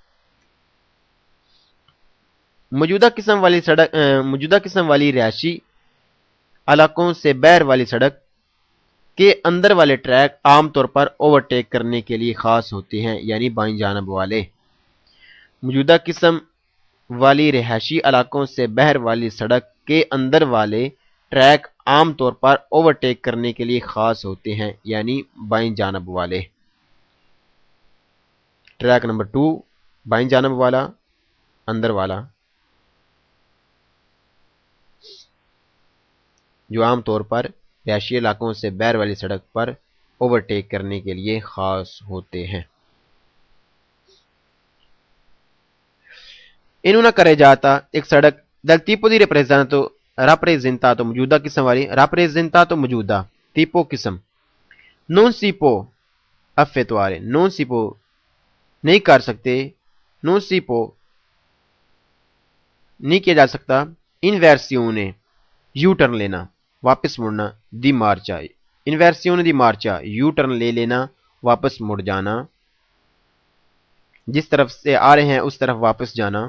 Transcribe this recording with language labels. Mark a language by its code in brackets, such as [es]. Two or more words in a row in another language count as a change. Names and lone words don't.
[ur] موجودہ قسم والی رہائشی علاقوں سے بہر والی سڑک کے اندر والے ٹریک عام طور پر اوورٹیک کرنے کے لیے خاص ہوتے ہیں، یعنی بائیں جانب والے. موجودہ قسم والی رہائشی علاقوں سے بہر والی سڑک کے اندر والے ٹریک عام طور پر اوورٹیک کرنے کے لیے خاص ہوتے ہیں، یعنی بائیں جانب والے۔ ٹریک نمبر 2 بائیں جانب والا، اندر والا، جو عام طور پر رہائشی علاقوں سے باہر والی سڑک پر اوورٹیک کرنے کے لیے خاص ہوتے ہیں۔ [it] In una carreggiata [ur] ایک سڑک [it] dal tipo di rappresentato [ur] موجودہ قسم والی، rappresentato موجودہ، tipo قسم، [it] non si può effettuare، non si può [ur] نہیں کر سکتے، [it] non si può [ur] نہیں کیا جا سکتا، inversione یو ٹرن لینا، واپس مڑنا، [it] di marcia, inversione di marcia [ur] یو ٹرن لے لینا، واپس مڑ جانا، جس طرف سے آ رہے ہیں اس طرف واپس جانا۔